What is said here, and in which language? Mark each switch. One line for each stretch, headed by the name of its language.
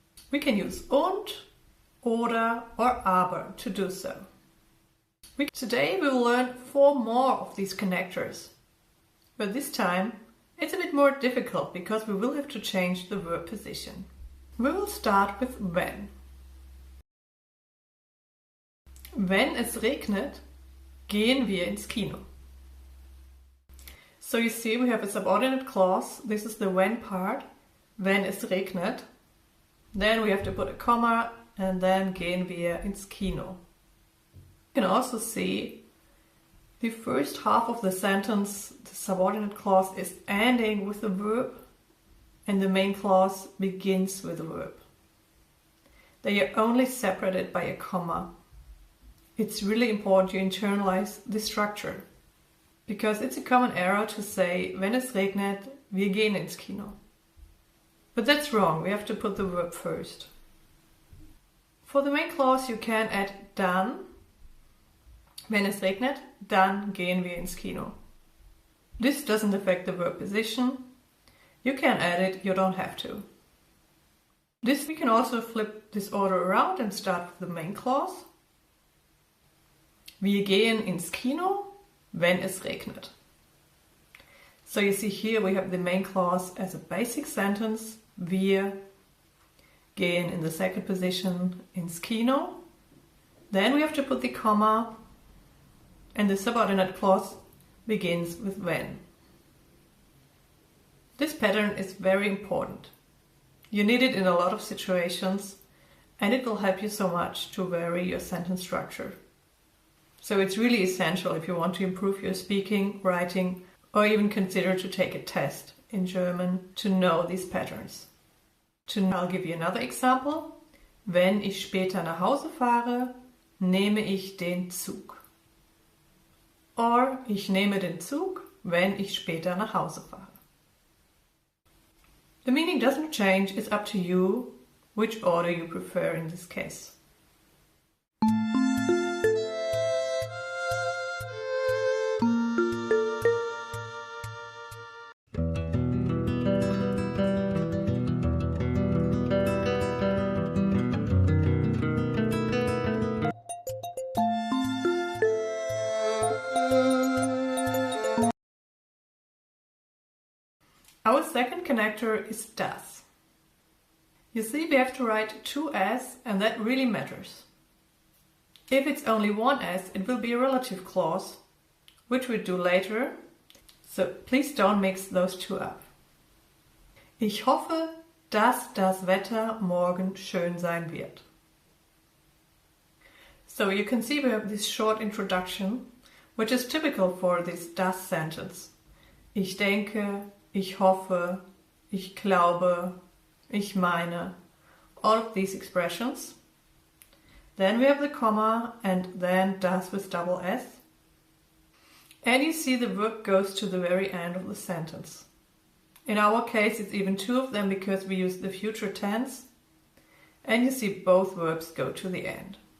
English: We can use und, oder or aber to do so. Today we will learn 4 more of these connectors. But this time it's a bit more difficult because we will have to change the verb position. We will start with wenn.
German: Wenn es regnet, gehen wir ins Kino.
English: So you see we have a subordinate clause. This is the when part.
German: Wenn es regnet.
English: Then we have to put a comma and then
German: gehen wir ins Kino.
English: You can also see the first half of the sentence, the subordinate clause is ending with the verb and the main clause begins with the verb. They are only separated by a comma. It's really important you internalize the structure because it's a common error to say,
German: wenn es regnet, wir gehen ins Kino.
English: But that's wrong, we have to put the verb first. For the main clause you can add dann.
German: Wenn es regnet, dann gehen wir ins Kino.
English: This doesn't affect the verb position. You can add it, you don't have to. We can also flip this order around and start with the main clause.
German: Wir gehen ins Kino, wenn es regnet.
English: So you see here we have the main clause as a basic sentence.
German: Wir gehen
English: in the second position
German: ins Kino.
English: Then we have to put the comma. And the subordinate clause begins with when. This pattern is very important. You need it in a lot of situations and it will help you so much to vary your sentence structure. So it's really essential if you want to improve your speaking, writing, or even consider to take a test in German to know these patterns. I'll give you another example.
German: Wenn ich später nach Hause fahre, nehme ich den Zug. Or ich nehme den Zug, wenn ich später nach Hause fahre.
English: The meaning doesn't change, it's up to you which order you prefer in this case. Our second connector is das. You see, we have to write 2 s and that really matters. If it's only 1 s, it will be a relative clause, which we'll do later, so please don't mix those 2 up.
German: Ich hoffe, dass das Wetter morgen schön sein wird.
English: So you can see we have this short introduction, which is typical for this das sentence.
German: Ich denke, ich hoffe, ich glaube, ich meine,
English: all of these expressions. Then we have the comma and then das with double S. And you see the verb goes to the very end of the sentence. In our case it's even 2 of them because we use the future tense. And you see both verbs go to the end.